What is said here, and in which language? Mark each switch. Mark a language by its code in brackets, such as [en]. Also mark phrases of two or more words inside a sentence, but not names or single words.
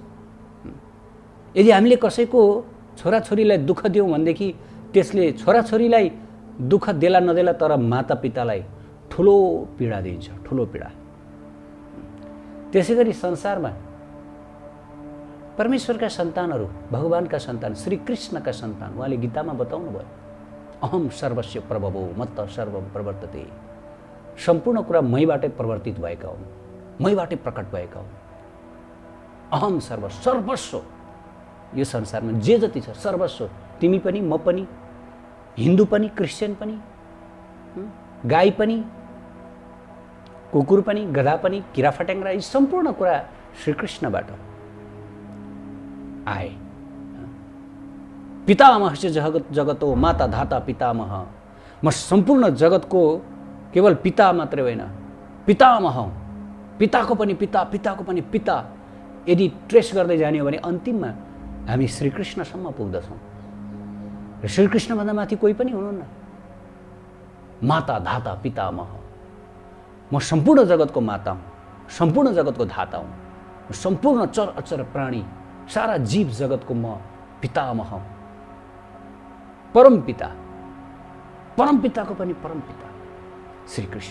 [ne] यदि हामीले कसैको छोराछोरीलाई दुःख दियौँ भनेदेखि त्यसले छोराछोरीलाई दुःख देला नदेला तर मातापितालाई ठुलो पीडा दिन्छ, ठुलो पीडा। त्यसै गरी संसारमा परमेश्वरका सन्तानहरू, भगवानका सन्तान, श्री कृष्णका सन्तान, उहाँले गीतामा बताउनु भयो, [sa] अहम सर्वस्य प्रभवो मत्त सर्वम प्रवर्तते। [ne] सम्पूर्ण कुरा मैबाटै प्रवर्तित भएका हुन्, मैबाटै प्रकट भएका हुन्। [sa] अहम सर्वस्व। [ne] यो संसारमा जे जति छ सर्वस्व, तिमी पनि, म पनि, हिन्दू पनि, क्रिस्चियन पनि, गाई पनि, कुकुर पनि, गधा पनि, किरा फट्याङ्ग्रा, यी सम्पूर्ण कुरा श्रीकृष्णबाट आए। [sa] पितामह से जगतो माता धाता पितामह। [ne] म सम्पूर्ण जगतको केवल पिता मात्रै होइन, पितामह, पिताको पनि पिता, पिताको पनि पिता। यदि ट्रेस गर्दै जाने हो भने अन्तिममा हामी श्रीकृष्णसम्म पुग्दछौँ। र श्रीकृष्णभन्दा माथि कोही पनि हुनुहुन्न। [sa] माता धाता पितामह। [ne] म सम्पूर्ण जगतको माता हुँ, सम्पूर्ण जगतको धाता हुँ, सम्पूर्ण चर अचर प्राणी, सारा जीव जगतको म पितामह, परम पिता, परम पिताको पनि परम पिता श्रीकृष्ण।